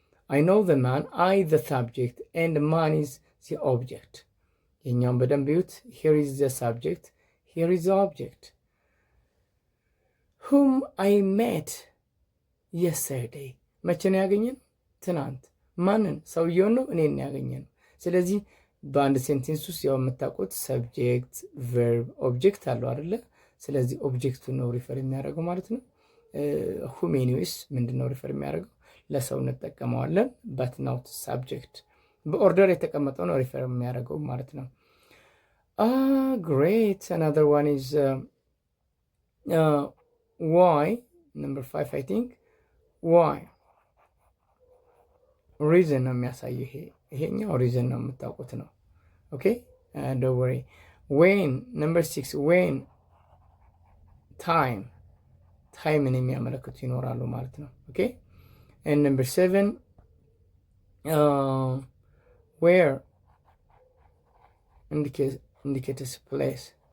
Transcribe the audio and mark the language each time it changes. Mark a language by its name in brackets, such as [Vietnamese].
[English] I know the man, I the subject, and the man is the object. [Amharic] የኛውን በደንብ ይዩት። [English] here is the subject, here is the object. whom I met yesterday [Amharic] መቼ ነው ያገኘን? ትናንት። ማንን? ሰውየውን ነው እኔን ያገኘን። ስለዚህ በአንድ ሴንቴንስ ውስጥ ያው የምታውቁት ሰብጀክት ቨርብ ኦብጀክት አለው አይደለ? ስለዚህ ኦብጀክቱ ነው ሪፈር የሚያደርገው ማለት ነው። whom anyways ምንድነው ሪፈር የሚያደርገው? ለሰው እንጠቀመዋለን [English] but not subject [Amharic] በኦርደር የተቀመጠው ነው ሪፈር የሚያደርገው ማለት ነው። great. [English] Another one is why. number 5 I think why reason [Amharic] ነው የሚያሳየው። ይሄኛው ሪዝን ነው የምታውቁት ነው። ኦኬ [English] don't worry. when. number 6 when [Amharic] ታይምን የሚያመለክቱ ይኖራሉ ማለት ነው። ኦኬ [English] and number 7 where indicates place.